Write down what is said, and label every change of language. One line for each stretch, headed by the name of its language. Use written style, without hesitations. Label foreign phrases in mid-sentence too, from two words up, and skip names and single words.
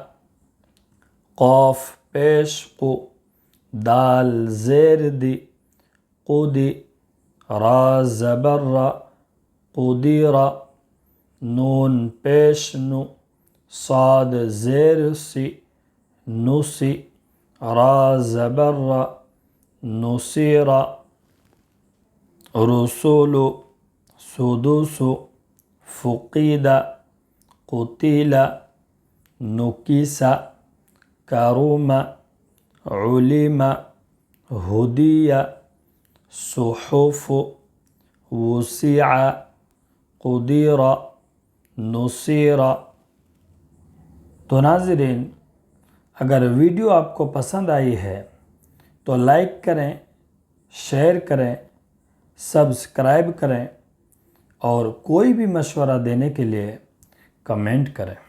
Urdu: قاف پیش قو دال زیر دی قدی را زبر را قدیر نون پیش نو صاد زیر سی نسی را زبر را نصیر
Arabic: رسول سدوس فقید قتیل نکیس کروم علم ہدی صحف وسیع قدیر نصیر۔
Urdu: تو ناظرین، اگر ویڈیو آپ کو پسند آئی ہے تو لائک کریں، شیئر کریں، سبسکرائب کریں اور کوئی بھی مشورہ دینے کے لیے کمنٹ کریں۔